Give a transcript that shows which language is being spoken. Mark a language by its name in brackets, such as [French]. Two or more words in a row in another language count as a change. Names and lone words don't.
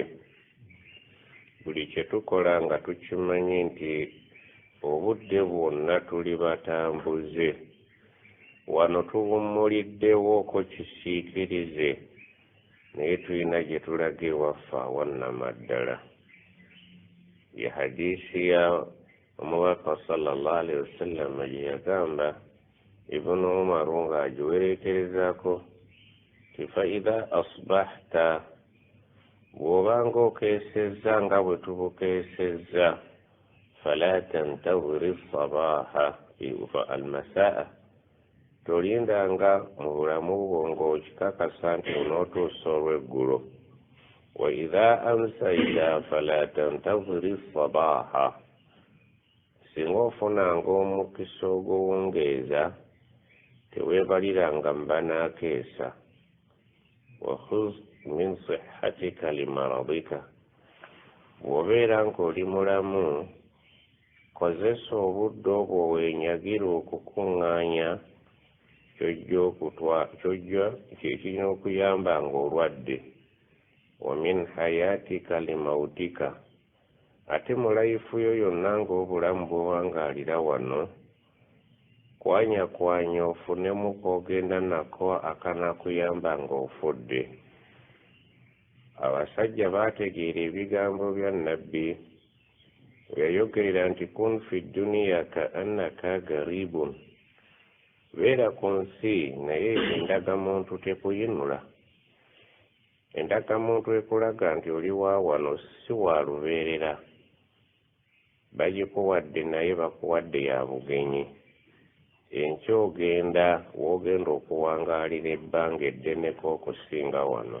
[Ganda] Buli kye tukola nga tukimanyi nti obudde bwonna tuli batambuze. Wano tuwummuliddewo ko kisiikirize, naye tulina gye tulaga ewaffe awannama ddala. Ye hadiisi ya omubaka [Arabic] صلى الله عليه وسلم [Ganda] gye yagamba Ibnu Umar ng'agiwereekerezaako ti [Arabic] فإذا أصبحت, [Ganda] bw'obanga okeesezza nga bwe tubukeesezza, [Arabic] فلا تنتظر الصباح المساء. [Ganda] Tolindanga mu bulamu bwo ng'okikakasa nti onootuusa olw'eggulo. [Arabic] وإذا أمسيت فلا تنتظر الصباح. [Ganda] Singa ofunanga omukisa ogw'owungeeza teweebaliranga mbanaakeesa. [Arabic] وخذ من صحتك لمرضك. [Ganda] Bw'obeera ng'oli mulamu, kozesa obudde obwo weenyagira okukuŋŋaanya ky'ojja kyekirina okuyamba ng'olwadde. [Arabic] ومن حياتك لموتك. [Ganda] Ate mu layifu yo yonna ng'obulamu bw'owangaalira wano, kwanyakwanya ofunemu k'ogenda nako akanakuyamba ng'ofudde. Abasajja baategeera ebigambo bya Nabbi yayogerera nti [Arabic] كن في الدنيا كأنك غريب. [Ganda] Beera ku nsi naye endagamuntu tekuyinula. Endagamuntu ekulaga nti oli wa wano si wa lubeerera. Bagikuwadde naye bakuwadde ya bugenyi. Enkya ogenda w'ogenda okuwangaalira ebbanga eddeneko okusinga wano.